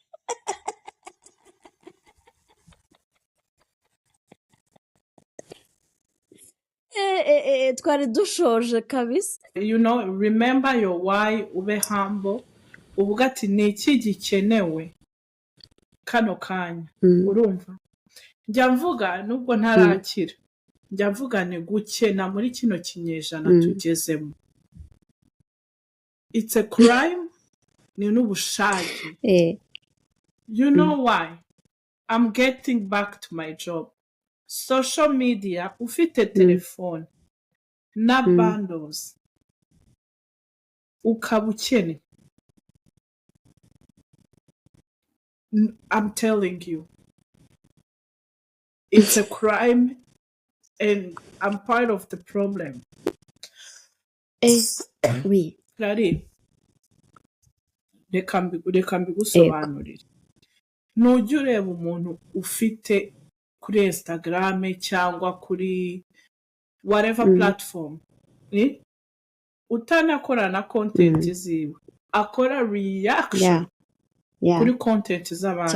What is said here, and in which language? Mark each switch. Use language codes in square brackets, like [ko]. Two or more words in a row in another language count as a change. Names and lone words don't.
[rw] Twari dushoje kabisa. [en] You know, remember your why, [rw] ube humble. Uvuga ati ni iki gikenewe kano kanya. Urumva? Njya mvuga nubwo ntarakira. Njya mvuga ni gukena muri kino kinyejana tugezemo. [en] It's a crime. [rw] Ni n'ubushake. [en] You know why? I'm getting back to my job. Social media, [rw] ufite telefone na bundles ukaba ukene. [en] I'm telling you, it's a crime and I'm part of the problem. Oui. [rw] Clarisse, reka mbigusobanurire. Nujya ureba umuntu ufite kuri Instagram cyangwa kuri [en] whatever platform, [rw] utanakora na content ziwe akora reaction kuri content z'abandi